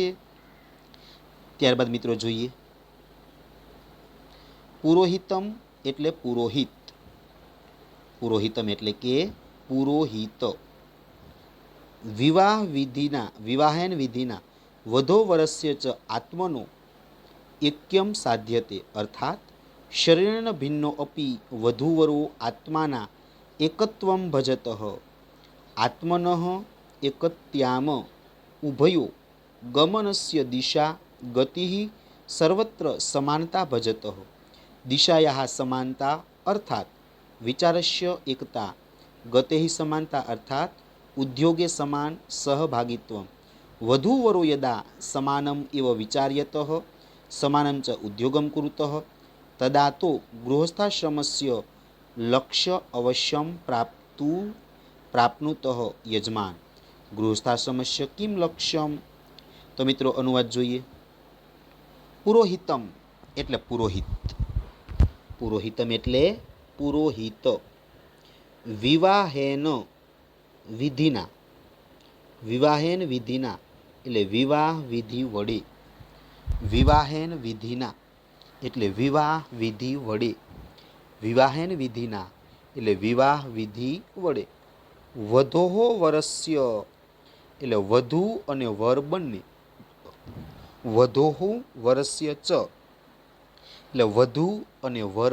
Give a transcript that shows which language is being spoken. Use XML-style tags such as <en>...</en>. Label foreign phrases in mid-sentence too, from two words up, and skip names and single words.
<gu>ત્યારબાદ મિત્રો જોઈએ, પુરોહિતમ એટલે પુરોહિત, પુરોહિતમ એટલે કે પુરોહિત,</gu> <sa>વિવાહેન વિધિના વધો વરસ્ય ચ આત્મનો એક્યમ સાધ્યતે અર્થાત शरीरेण भिन्नो अपि वधूवरो आत्माना एकत्वं भजतः आत्मनः एकत्याम उभयो गमनस्य दिशा गतिः सर्वत्र समानता भजतः दिशायाः समानता अर्थात विचारस्य एकता गतेः समानता अर्थात उद्योगे समान सहभागित्वं वधूवरो यदा समानम् इव विचार्यतः समानं च उद्योगं कुरुतः तदा तो गृहस्थाश्रमस्य लक्ष्य अवश्यं प्राप्नुतः यजमान गृहस्थाश्रमस्य किं लक्ष्यं।</sa> <gu>તો મિત્રો અનુવાદ જોઈએ। પુરોહિતમ એટલે પુરોહિત, પુરોહિતમ એટલે પુરોહિત,</gu> <sa>વિવાહેન વિધિના, વિવાહેન વિધિના</sa> <gu>એટલે વિવાહ વિધિ વડે,</gu> <sa>વિવાહેન વિધિના</sa> <gu>એટલે વિવાહ વિધિ વડે,</gu> <sa>વિવાહેન વિધિના</sa> <gu>એટલે વિવાહ વિધિ વડે,</gu> <sa>વધોહો વરસ્ય</sa> <gu>એટલે વધુ અને વર બંને,</gu> <sa>વધોહુ વરસ્ય ચ</sa> <gu>એટલે વધુ અને વર</gu>